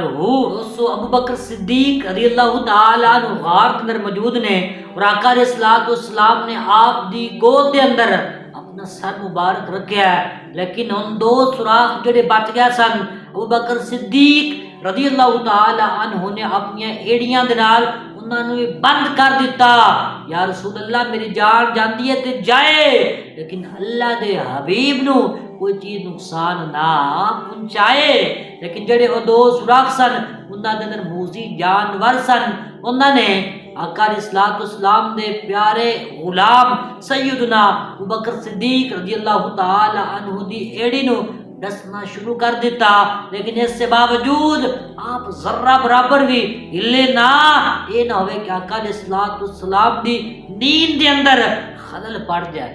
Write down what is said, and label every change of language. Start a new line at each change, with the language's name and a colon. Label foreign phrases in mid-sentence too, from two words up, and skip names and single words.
Punjabi: دوستو ابو بکر صدیق
Arabic: رضی اللہ تعالی عنہ
Punjabi: غار کے اندر موجود نے، اور آقا
Arabic: علیہ الصلوۃ والسلام
Punjabi: نے آپ دی گود دے اندر اپنا سر مبارک رکھیا ہے، لیکن ان 2 سوراخ جڑے بچ گئے سن، ابو بکر صدیق
Arabic: رضی اللہ تعالی عنہ
Punjabi: نے اپنی ایڑیاں دے نال انہاں نوں بند کر دیتا۔
Arabic: یا رسول اللہ
Punjabi: میری جان جاندی ہے تے جائے، لیکن اللہ دے حبیب نو کوئی چیز نقصان نہ پہنچائے۔ لیکن جڑے وہ 2 سوراخ سن انہاں دے اندر موذی جانور سن، انہاں نے آقا
Arabic: علیہ الصلوۃ والسلام
Punjabi: دے پیارے غلام سیدنا ابو بکر صدیق
Arabic: رضی اللہ تعالی عنہ
Punjabi: دی ایڑی نو ڈسنا شروع کر دیتا، لیکن اس سے باوجود آپ ذرہ برابر بھی ہلے نہ، یہ نہ ہوئے کہ آقا
Arabic: علیہ الصلوۃ والسلام
Punjabi: دی نیند دے اندر خلل پڑ جائے۔